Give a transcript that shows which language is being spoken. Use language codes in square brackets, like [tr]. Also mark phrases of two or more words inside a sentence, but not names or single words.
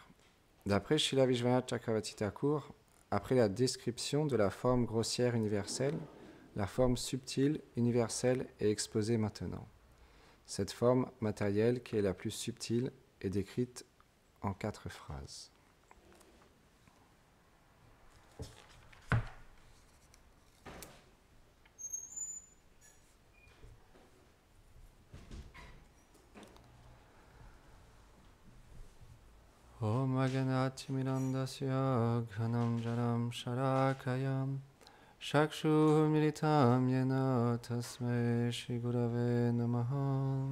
[fr] D'après Srila Vishwanath Chakravarti Thakur, après la description de la forme grossière universelle, la forme subtile universelle est exposée maintenant. Cette forme matérielle, qui est la plus subtile, est décrite en 4 phrases. [sa] Om Aganati Mirandasya Ghanam Jaram Sharakayam Shakshu Militam Yena Tasme Shri Gurave Namaha.